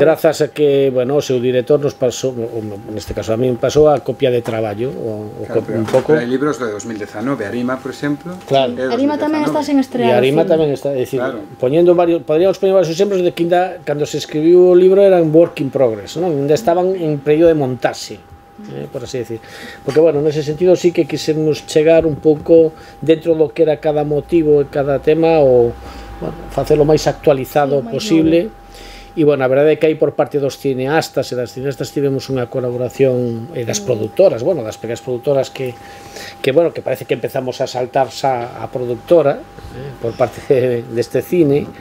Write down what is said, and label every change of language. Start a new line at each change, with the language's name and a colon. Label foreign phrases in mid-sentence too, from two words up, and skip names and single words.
Galician: Grazas a que, bueno, o seu director nos pasou, neste caso a mí me pasou a copia de traballo un pouco. Hai libros de 2019, Arima, por exemplo. Claro. Arima tamén está sen estrear. E Arima tamén está, é dicir, poñendo varios, podríamos poñer varios exemplos de que cando se escribiu o libro eran
English: work in progress,
Galician: non? Ainda estaban en período de montaxe,
Spanish: por así decir,
Galician: porque bueno, nese sentido sí que quisemos chegar un pouco dentro do que era cada motivo e cada tema, ou bueno, facelo máis actualizado posible. E bueno, a verdade é que aí por parte dos cineastas e das cineastas tivemos unha colaboración e das produtoras, bueno, das pequenas produtoras que bueno, que parece que empezamos a saltarse a productora por parte deste cine.